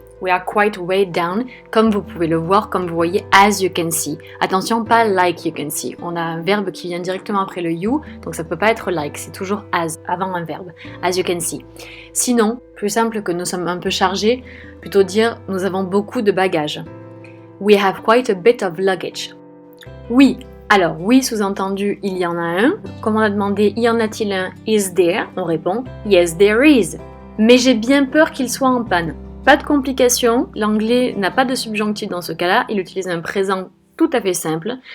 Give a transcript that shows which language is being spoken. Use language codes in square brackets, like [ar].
[en] We are quite weighed down, [fr] comme vous pouvez le voir, comme vous voyez, [en] as you can see. [fr] Attention, pas [en] like you can see. [fr] On a un verbe qui vient directement après le you, donc ça peut pas être like, c'est toujours as, avant un verbe. [en] As you can see. [fr] Sinon, plus simple que nous sommes un peu chargés, plutôt dire nous avons beaucoup de bagages. [en] We have quite a bit of luggage. [fr] Oui, alors oui, sous-entendu, il y en a un. Comme on a demandé, y en a-t-il un? [en] Is there? [fr] On répond, [en] yes there is. [fr] Mais j'ai bien peur qu'il soit en panne. Pas de complication, l'anglais n'a pas de subjonctif dans ce cas-là, il utilise un présent tout à fait simple.